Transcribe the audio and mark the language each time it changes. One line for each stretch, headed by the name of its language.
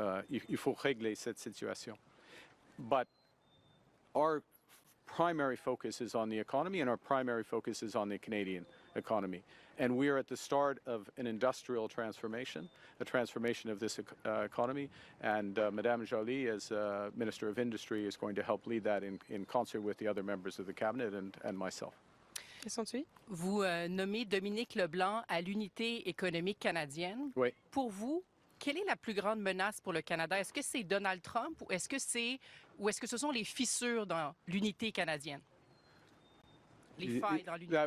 French: Il faut régler cette situation.
English: But our primary focus is on the economy, and our primary focus is on the Canadian economy. And we are at the start of an industrial transformation, a transformation of this economy. And Madame Joly, as Minister of Industry, is going to help lead that in concert with the other members of the cabinet and myself.
French: Question suivante. Vous nommez Dominique Leblanc à l'unité économique canadienne. Oui. Pour vous, quelle est la plus grande menace pour le Canada? Est-ce que c'est Donald Trump ou est-ce que ce sont les fissures dans l'unité canadienne? Les failles dans l'unité?